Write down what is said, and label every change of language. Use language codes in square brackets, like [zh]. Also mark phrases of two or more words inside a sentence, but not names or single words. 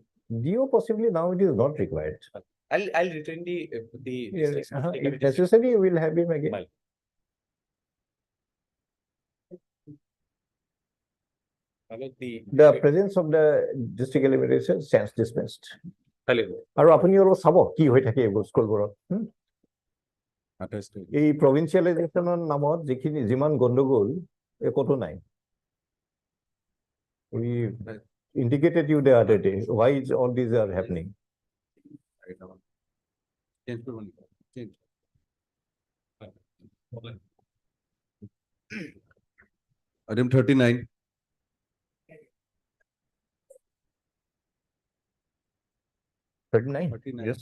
[en] DO possibly now it is not required. I'll return the Yes, if necessary, we'll have him again. Well. The presence of the district eliminator stands dispensed. Hello. [as] আৰু আপুনি অলপ চাব কি হৈ থাকে এইবোৰ স্কুলবোৰত 28 তাৰিখ। এই provincialization নামত যিখিনি যিমান গণ্ডগোল একোটো নাই। [en] We indicated you the other day why is all these are happening. [as] Change কৰিব নেকি? [en] Change. Item 39. Thirty-nine. 39. Yes.